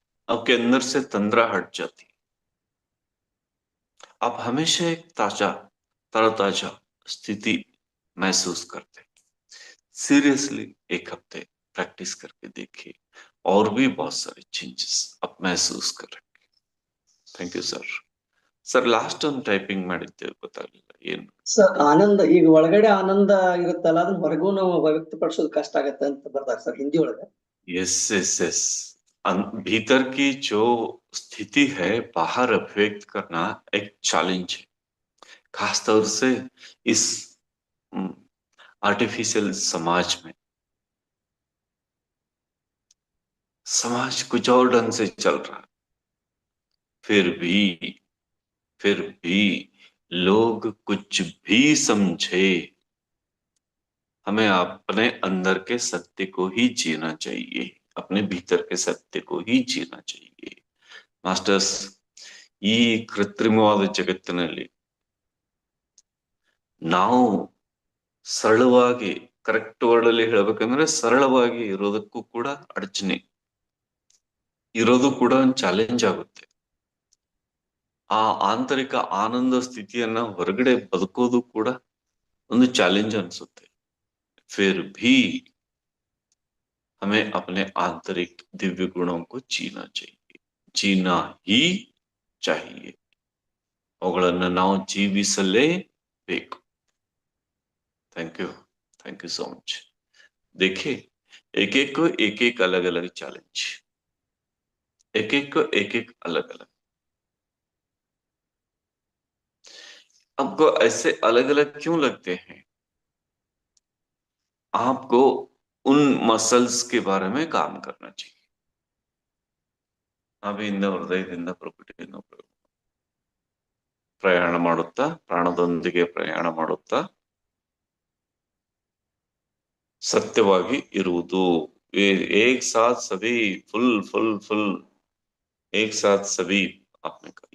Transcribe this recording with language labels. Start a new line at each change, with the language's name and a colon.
Hindi: आपके अंदर से तंद्रा हट जाती, आप हमेशा एक तरताजा स्थिति महसूस करते। सीरियसली एक हफ्ते प्रैक्टिस करके देखिए, और भी बहुत सारे चेंजेस आप महसूस करेंगे। Thank you sir.
Kannada: Sir last ಒಂದು ಟೈಪಿಂಗ್ ಮಾಡಿದ್ದೆ, ಗೊತ್ತಾಗಲಿಲ್ಲ ಏನು ಸರ್. ಆನಂದ, ಈಗ ಒಳಗಡೆ ಆನಂದ ಇರುತ್ತಲ್ಲ, ಅದನ್ನ ಹೊರಗೂ ನಾವು ವ್ಯಕ್ತಪಡಿಸೋದು ಕಷ್ಟ ಆಗತ್ತೆ ಅಂತ ಬರ್ತಾರೆ ಸರ್ ಹಿಂದಿ ಒಳಗೆ.
Hindi: यस यस यस, भीतर की जो स्थिति है बाहर अभिव्यक्त करना एक चैलेंज है, खासतौर से इस आर्टिफिशियल समाज में। समाज कुछ और ढंग से चल रहा है, फिर भी लोग कुछ भी समझे, हमें अपने अंदर के सत्य को ही जीना चाहिए, अपने भीतर के सत्य को ही जीना चाहिए.
Kannada: ಮಾಸ್ಟರ್ಸ್, ಈ ಕೃತ್ರಿಮವಾದ ಜಗತ್ತಿನಲ್ಲಿ ನಾವು ಸರಳವಾಗಿ, ಕರೆಕ್ಟ್ ವರ್ಡ್ ಅಲ್ಲಿ ಹೇಳ್ಬೇಕಂದ್ರೆ ಸರಳವಾಗಿ ಇರೋದಕ್ಕೂ ಕೂಡ ಅಡಚಣೆ ಇರೋದು ಕೂಡ ಒಂದು ಚಾಲೆಂಜ್ ಆಗುತ್ತೆ. ಆ ಆಂತರಿಕ ಆನಂದ ಸ್ಥಿತಿಯನ್ನ ಹೊರಗಡೆ ಬದುಕೋದು ಕೂಡ ಒಂದು ಚಾಲೆಂಜ್ ಅನ್ಸುತ್ತೆ.
Hindi: फिर भी हमें अपने आंतरिक दिव्य गुणों को जीना चाहिए, जीना ही चाहिए,
Kannada: ಅವುಗಳನ್ನು ನಾವು ಜೀವಿಸಲೇಬೇಕು.
Hindi: Thank you so much. देखिए, एक एक को एक अलग अलग चैलेंज, एक को एक अलग अलग. आपको ऐसे अलग अलग क्यों लगते हैं? आपको उन मसल्स के बारे में काम करना चाहिए.
Kannada: ನಾಭಿಯಿಂದ ಹೃದಯದಿಂದ ಪ್ರಕೃತಿಯನ್ನು ಪ್ರಯಾಣ ಮಾಡುತ್ತಾ, ಪ್ರಾಣದೊಂದಿಗೆ ಪ್ರಯಾಣ ಮಾಡುತ್ತಾ ಸತ್ಯವಾಗಿ ಇರುವುದು.
Hindi: ಏಕ್ ಸಾಥ್ ಸಭಿ, ಫುಲ್ ಫುಲ್ ಫುಲ್ ಏಕ್ ಸಾಥ್ ಸಭಿ ಆತ್ಮಿಕ.